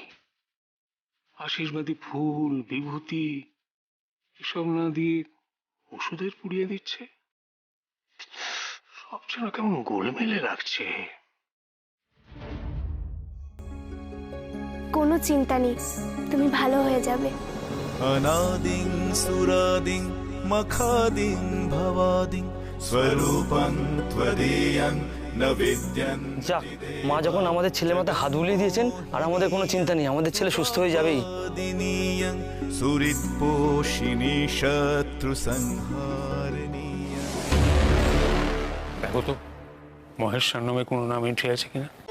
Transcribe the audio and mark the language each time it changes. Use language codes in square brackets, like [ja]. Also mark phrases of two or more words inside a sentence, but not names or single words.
[bn] আশীর্বাদী ফুল, বিভূতি এসব না দিয়ে ওষুধের পুড়িয়ে দিচ্ছে। সব যেন কেমন গোলমেলে লাগছে। কোনো চিন্তা নেই, তুমি ভালো হয়ে যাবে। [sa] अनादिं सुरादिं मखादिं भवादिं स्वरूपं त्वदीयं न विद्यं। [bn] যাক, মা যখন আমাদের ছেলের মাথায় হাত বুলিয়ে দিয়েছেন, আর আমাদের কোনো চিন্তা নেই, আমাদের ছেলে সুস্থ হয়ে যাবেই। [sa] दिनीयं सुहृत्पोषिणी शत्रुसंहारिणी। [bn] দেখো তো মহেশ্বর নামে কোনো নাম এন্ট্রি আছে কিনা।